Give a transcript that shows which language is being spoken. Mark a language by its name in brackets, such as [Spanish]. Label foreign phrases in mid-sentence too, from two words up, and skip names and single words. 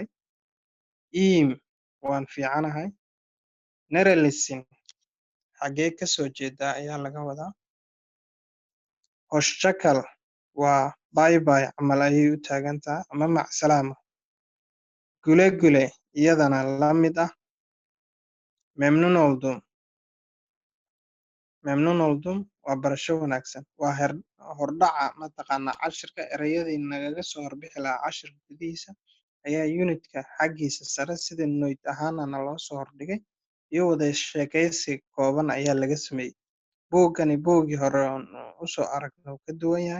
[Somali] İyiyim waan fiicanahay. Nerelisin xagee ka soo jeedaa ayaa laga wadaa. [Turkish] Hoşça kal [Somali] waa [English] bye bye [Somali] camal ayay u taagan tahay ama macsalaama. [Turkish] Güle güle [Somali] iyadana la mid ah. [Turkish] Memnun oldum. Memnun oldum [Somali] waa barasho wanaagsan. Waa hordhaca mataqaanaa cashirka erayadii nagaga soo horbixi lahaa cashirka gudihiisa ayaa unitka xaggiisa sare sida note ahaana loo soo hordhigay iyo wada sheekaysi kooban ayaa laga sameeyey. Buuggani buuggii hore usoo aragnay wuu ka duwan yahay.